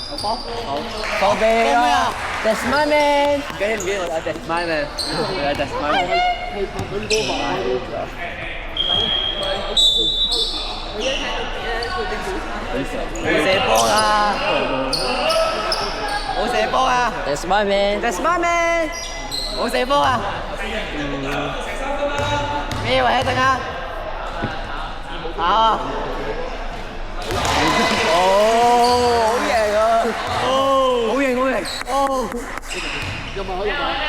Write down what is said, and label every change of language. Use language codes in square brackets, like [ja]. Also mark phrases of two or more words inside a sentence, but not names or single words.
[yue] 後備啊 [en] ，That's my man， [yue] 跟住唔記得我 [en] That's my man，That's my man。 [yue] 係拍緊波嘛？冇射波啊！冇射波啊 [en] ！That's my man，That's my man， [yue] 冇射波啊！咩位一陣啊？啊！哦，好型啊！哦，好型好型！哦，入埋去入埋。